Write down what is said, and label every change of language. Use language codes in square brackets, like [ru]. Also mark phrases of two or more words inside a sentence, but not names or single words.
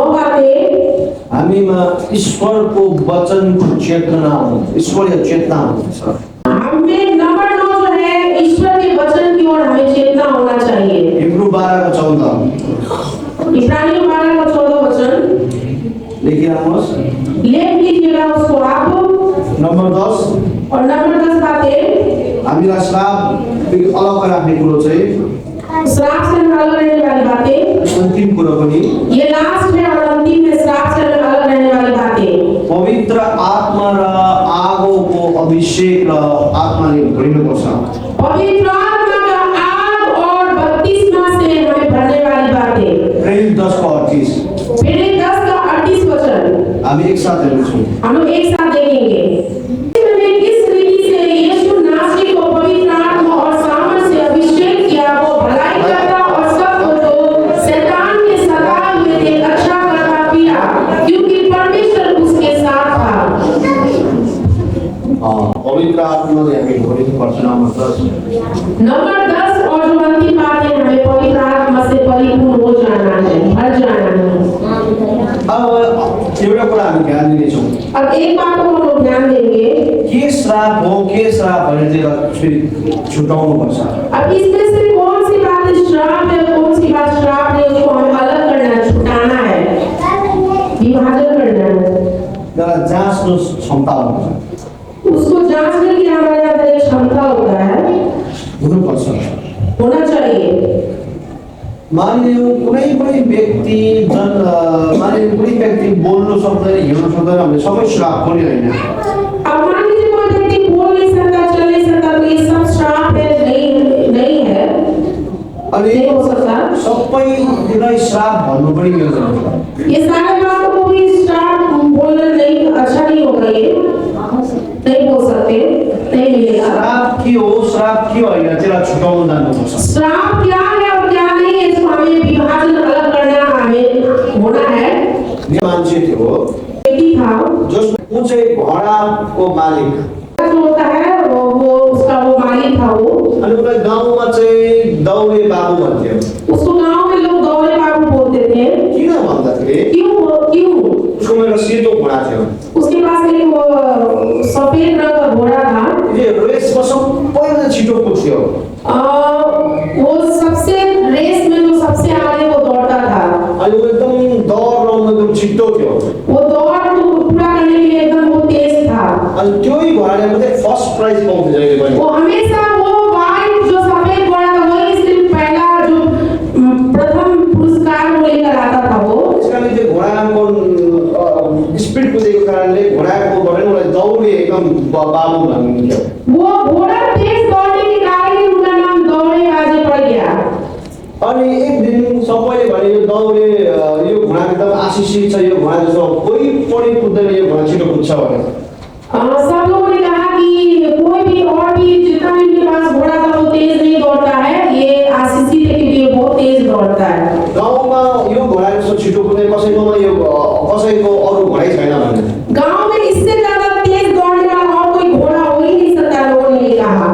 [hi] बातें [ne] हामीमा ईश्वरको वचनको चेतना हो, ईश्वरीय चेतना हुन्छ। [hi] हमें नंबर 9 जो है ईश्वर के वचन की ओर हमें चेतना होना चाहिए। हिब्रू 12:14 इब्रानियों 12:14 वचन [ne] लेखिराख्नुहोस्। [hi] लेख लीजिएगा उसको आप। [ne] नम्बर 10 [hi] और नंबर 10 बातें [ne] हामीलाई श्राप अलग राख्ने कुरो चाहिँ [hi] श्राप से अलग रहने वाली बातें, [ne] अन्तिम कुरो पनि [hi] ये लास्ट है और अंतिम है। श्राप से अलग रहने वाली बातें [ne] पवित्र आत्मा र आगोको अभिषेक र आत्माले भरिनुपर्छ। [hi] पवित्र आत्मा का आग और बपतिस्मा से हमें भरने वाली बातें। प्रेरित 10:38 प्रेरित 10:38 वचन [ne] हामी एक साथ हेर्छौँ। [hi] हम लोग एक साथ देखेंगे। इसने किस रीति से यीशु नासरी को पवित्र आत्मा और सामर्थ से अभिषेक किया, वो भलाई करता और सबको जो शैतान के सताए हुए थे अच्छा करता फिरा, क्योंकि परमेश्वर उसके साथ था। [ne] पवित्र आत्माले हामी भरिनुपर्छ। [hi] नंबर 10 और जो अंतिम बात है, हमें पवित्र आत्मा से परिपूर्ण हो जाना है, भर जाना है। [ne] अब एउटा कुरा हामी ध्यान दिनेछौँ। [hi] अब एक बात को हम लोग ध्यान देंगे, [ne] के श्राप हो, के श्राप भनेर चाहिँ फेरि छुटाउनुपर्छ। [hi] अब इसमें से कौन सी बात श्राप है, कौन सी बात श्राप है, उसको हमें अलग करना है, छुटाना है, विभाजन करना है। [ne] त्यसलाई जाँच्नु क्षमता हुन्छ, [hi] उसको जांचने की हमारे अंदर एक क्षमता होता है, [ne] हुनुपर्छ। [hi] होना चाहिए। [ne] मानिलिउँ कुनै पनि व्यक्ति मानिलिउँ कुनै व्यक्ति बोल्नु सक्दैन, हिँड्नु सक्दैन भने सबै श्राप पनि होइन। [hi] अब मान लीजिए कोई व्यक्ति बोल नहीं सकता, चल नहीं सकता, तो ये सब श्राप है, नहीं है, [ne] अनि [hi] नहीं हो सकता। [ne] सबैलाई श्राप भन्नु पनि मिल्दैन। [hi] ये सारे बातों को भी श्राप बोलना नहीं, अच्छा नहीं होगा, ये नहीं बोल सकते, नहीं मिलेगा। [ne] श्राप के हो, श्राप के होइन त्यसलाई छुटाउन जानुपर्छ। [hi] श्राप क्या है और क्या नहीं है, इसको हमें विभाजन अलग करना हमें होना है। [ne] मान्छे थियो [hi] व्यक्ति था [ne] जसको चाहिँ घोडाको मालिक [hi] जो होता है वो उसका वो मालिक था वो, [ne] अनि उसलाई गाउँमा चाहिँ दौरे बाबु भन्थ्यो। [hi] उसको गांव में लोग दौड़े बाबू बोलते थे। [ne] किन भन्दाखेरि [hi] क्यों? [ne] उसको मेरो सेतो घोडा थियो। [hi] उसके पास एक वो सफेद रंग का घोड़ा था। [ne] यो रेसमा सबैभन्दा छिटो कुद्थ्यो। [hi] वो सबसे रेस में जो सबसे आगे वो दौड़ता था। [ne] अनि ऊ एकदम दौड लाउन एकदम छिटो थियो। [hi] वो दौड़ को पूरा करने के लिए एकदम वो तेज था। [ne] अनि त्योही घोडाले मात्रै [en] first prize [ne] पाउँथ्यो जहिले पनि। [hi] वो हमेशा वो वाइट जो सफेद घोड़ा था वही सिर्फ पहला जो प्रथम पुरस्कार वो लेकर आता था वो। [ne] त्यसकारणले त्यो घोडाको स्पिड कुदेको कारणले घोडाको बाट उसलाई दौडे एकदम बाबु भनिन्थ्यो। [hi] वो घोड़ा तेज दौड़ने के कारण ही उनका नाम दौड़े बाजे पड़ गया। [ne] अनि एक दिन सबैले भने यो दौडे यो घोडा एकदम आशिषित छ, यो घोडा जस्तो कोही पनि कुद्दैन, यो घोडा छिटो कुद्छ भने। [hi] सब लोगों ने कहा कि कोई भी और भी जितना भी इनके पास घोड़ा था वो तेज नहीं दौड़ता है, ये आशीषित है क्योंकि ये बहुत तेज दौड़ता है। [ne] गाउँमा यो घोडा जस्तो छिटो कुद्ने कसैकोमा यो कसैको अरू घोडै छैन भने। [hi] गांव में इससे ज्यादा तेज दौड़ने वाला और कोई घोड़ा हो ही नहीं सकता, लोगों ने कहा।